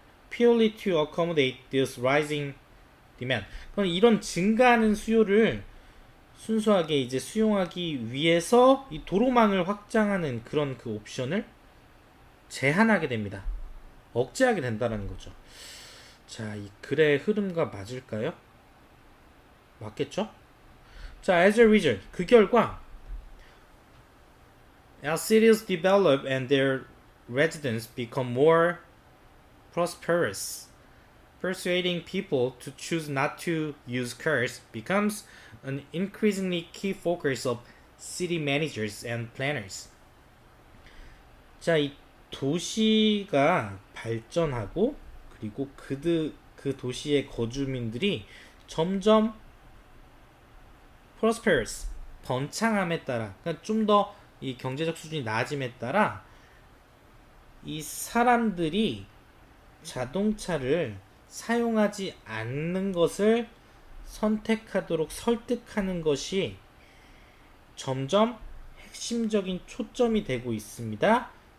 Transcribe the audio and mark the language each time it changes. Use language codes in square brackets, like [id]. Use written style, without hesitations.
[en] purely to accommodate this rising demand. [ko] 그럼 이런 증가하는 수요를 순수하게 이제 수용하기 위해서 이 도로망을 확장하는 그런 그 옵션을 제한하게 됩니다. 억제하게 된다는 거죠. 자, 이 글의 흐름과 맞을까요? 맞겠죠? 자, [en] as a result, [ko] 그 결과 [en] as cities develop and their residents become more prosperous, persuading people to choose not to use cars becomes an increasingly key focus of city managers and planners. [ko] 자, 이 도시가 발전하고 그리고 그 도시의 거주민들이 점점 prosperous, 번창함에 따라, 그러니까 좀 더 이 경제적 수준이 나아짐에 따라 이 사람들이 자동차를 사용하지 않는 것을 선택하도록 설득하는 것이 점점 핵심적인 초점이 되고 있습니다.